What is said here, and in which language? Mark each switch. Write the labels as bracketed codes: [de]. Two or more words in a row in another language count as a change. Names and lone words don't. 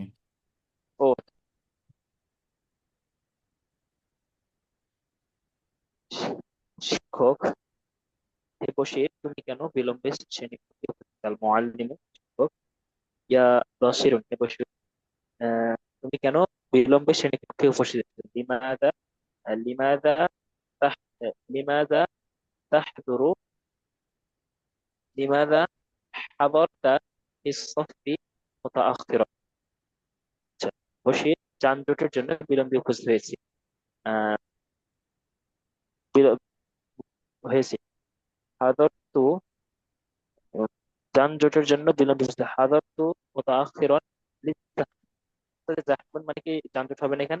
[bn] ও, শিক্ষক, হে বসির, তুমি কেন বিলম্বে শ্রেণীকক্ষে উপস্থিত? [ar] المعلم, শিক্ষক। يا بشيرُ, [bn] হে বসির, তুমি কেন বিলম্বে শ্রেণীকক্ষে উপস্থিত? [ar] لماذا، لماذا تح لماذا تحضر، لماذا حضرت في الصف متأخرا. [bn] আচ্ছা, বসির, যানজটের জন্য বিলম্বে উপস্থিত হয়েছি। আহ বিল- হয়েছি। হাদারতু, যানজটের জন্য বিলম্ব বুঝতে, [ar] حضرت متأخرا لزحام, [bn] মানে কি যানজট হবে না এখানে?